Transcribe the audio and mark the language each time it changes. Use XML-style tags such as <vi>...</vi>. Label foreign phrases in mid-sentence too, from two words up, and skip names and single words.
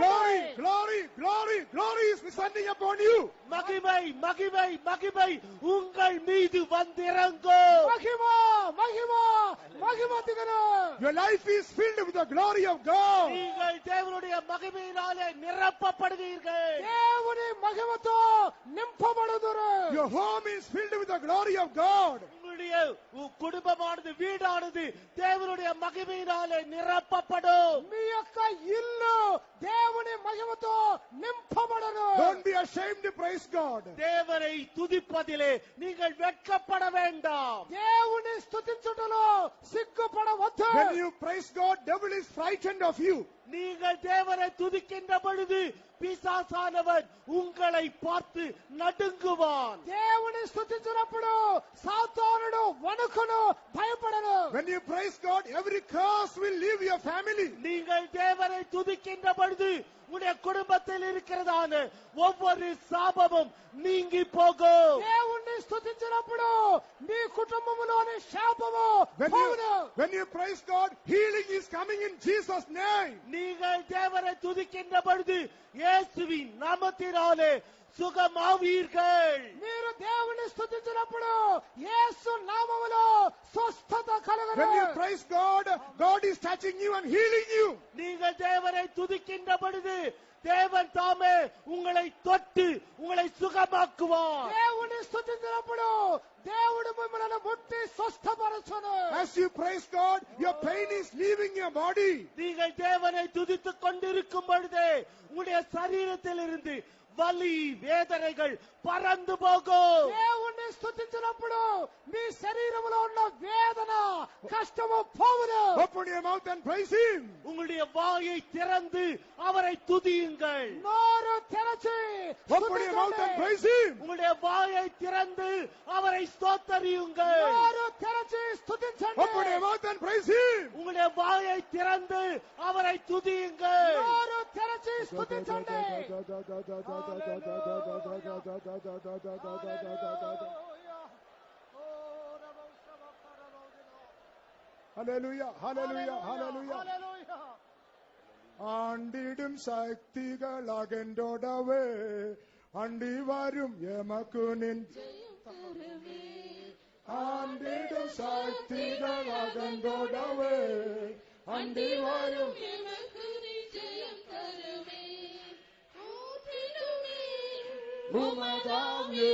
<en>glory, glory, glory, glory is descending upon you.</en> <ta>மகிமை மகிமை மகிமை உங்கள் மீது வந்திறங்கும்.</ta> <te>మహిమ మహిమ మహిమ దిగను.</te> <en>Your life is filled with the glory of God.</en> <ta>நீங்கள் தேவனுடைய மகிமையினாலே நிரப்பப்படுவீர்கள்.</ta> <te>దేవుని మహిమతో నింపబడుదురు.</te> <en>Your home is filled with the glory of God.</en> <ta>உங்களுடைய குடும்பமானது, வீடானது தேவனுடைய மகிமையினாலே நிரப்பப்படும்.</ta> <te>మీ యొక్క ఇల్లు దేవుని మహిమతో నింపబడును.</te> <en>Don't be ashamed to praise God.</en> <ta>தேவனை துதிப்பதிலே நீங்கள் வெட்கப்பட வேண்டாம்.</ta> <te>దేవుని స్తుతించుటలో సిగ్గుపడవద్దు.</te> <en>When you praise God, devil is frightened of you.</en> <ta>நீங்கள் தேவனை துதிக்கின்ற பொழுது பிசாசானவன் உங்களை பார்த்து நடுங்குவான்.</ta> <te>దేవుని స్తుతించినప్పుడు సాతానుడు వణుకును, భయపడను.</te> <en>When you praise God, every curse will leave your family.</en> <ta>நீங்கள் தேவனை துதிக்கின்ற பொழுது உடைய குடும்பத்தில் இருக்கிறதான ஒவ்வொரு சாபமும் நீங்கி போகும்.</ta> <te>దేవుణ్ణి స్తుతించినప్పుడు మీ కుటుంబములోని శాపము పోవును.</te> <en>When you praise God, healing is coming in Jesus' name.</en> <ta>நீங்கள் தேவனை துதிக்கின்ற பொழுது இயேசுவின் நாமத்தினாலே சுகமாவீர்கள்.</ta> <te>మీరు దేవుని స్తుతించినప్పుడు యేసు నామములో స్వస్థత కలుగును.</te> <en>When you praise God, God is touching you and healing you.</en> <ta>நீங்கள் தேவனை துதிக்கின்ற பொழுது தேவன் தாமே உங்களை தொட்டு உங்களை சுகமாக்குவார்.</ta> <te>దేవుని స్తుతించినప్పుడు దేవుడు మిమ్మల్ని ముట్టి స్వస్థపరచును.</te> <en>As you praise God, your pain is leaving your body.</en> <ta>நீங்கள் தேவனை துதித்துக் கொண்டிருக்கும் பொழுதே உங்களுடைய சரீரத்தில் இருந்து வலி வேதனைகள் பறந்து போகும்.</ta> <te>దేవుణ్ణి స్తుతించినప్పుడు మీ శరీరములో ఉన్న వేదన కష్టము పోవును.</te> <en>Open your mouth and praise Him.</en> <ta>உங்களுடைய வாயை திறந்து அவரை துதியுங்கள்.</ta> <te>నోరు తెరచి</te> <en>Open your mouth and praise Him.</en> <ta>உங்களுடைய வாயை திறந்து அவரை ஸ்தோத்தரியுங்கள்.</ta> <te>నోరు తెరచి స్తుతించండి.</te> <en>Open your mouth and praise Him.</en> <ta>உங்களுடைய வாயை திறந்து அவரை துதியுங்கள்.</ta> <te>నోరు తెరచి స్తుతించండి.</te> <en>Hallelujah, hallelujah, hallelujah.</en> <ta>ஆண்டிடும் சக்திகளாகென்றோடவே அண்டி வரும் எமக்கு நின் ஆண்டிடும் சக்திகளாகென்றோடவே அண்டி வரும் உமதாவே</ta>